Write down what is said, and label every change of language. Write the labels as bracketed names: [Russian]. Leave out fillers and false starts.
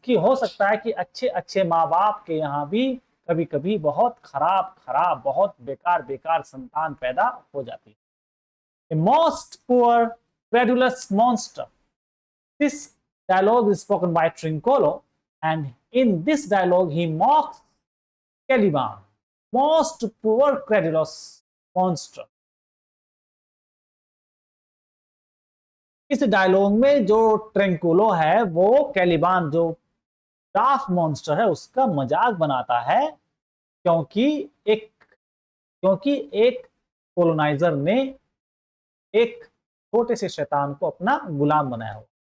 [Hindi] कि हो सकता है कि अच्छे अच्छे माँ बाप के यहाँ भी कभी कभी बहुत खराब बहुत बेकार संतान पैदा हो जाती है. [English] A most poor credulous monster. This dialogue is spoken by Trincolo, and in this dialogue he mocks Caliban, most poor credulous monster. [Hindi] इस डायलॉग में जो ट्रेंकुलो है वो कैलिबान जो डाफ मॉन्स्टर है उसका मजाक बनाता है, क्योंकि एक क्योंकि एक कोलोनाइजर ने एक छोटे से शैतान को अपना गुलाम बनाया हुआ।